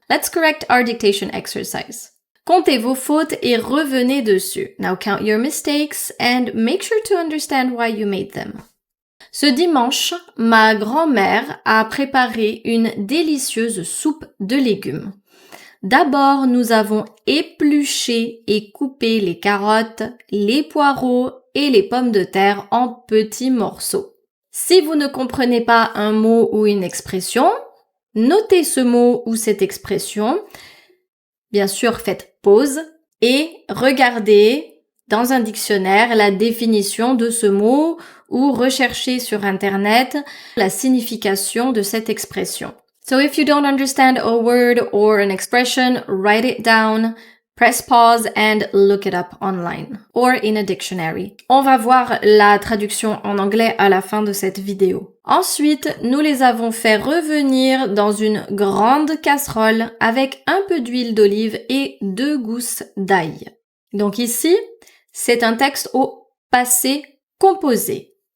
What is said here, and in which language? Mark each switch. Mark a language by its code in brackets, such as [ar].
[en] Let's correct our dictation exercise. [fr] Comptez vos fautes et revenez dessus. [en] Now count your mistakes and make sure to understand why you made them. [fr] Ce dimanche, ma grand-mère a préparé une délicieuse soupe de légumes. D'abord, nous avons épluché et coupé les carottes, les poireaux et les pommes de terre en petits morceaux. Si vous ne comprenez pas un mot ou une expression, notez ce mot ou cette expression. Bien sûr, faites pause et regardez dans un dictionnaire la définition de ce mot ou recherchez sur Internet la signification de cette expression. [en] So if you don't understand a word or an expression, write it down, press pause and look it up online or in a dictionary. [fr] On va voir la traduction en anglais à la fin de cette vidéo. Ensuite, nous les avons fait revenir dans une grande casserole avec un peu d'huile d'olive et 2 gousses d'ail. Donc ici, c'est un texte au passé composé.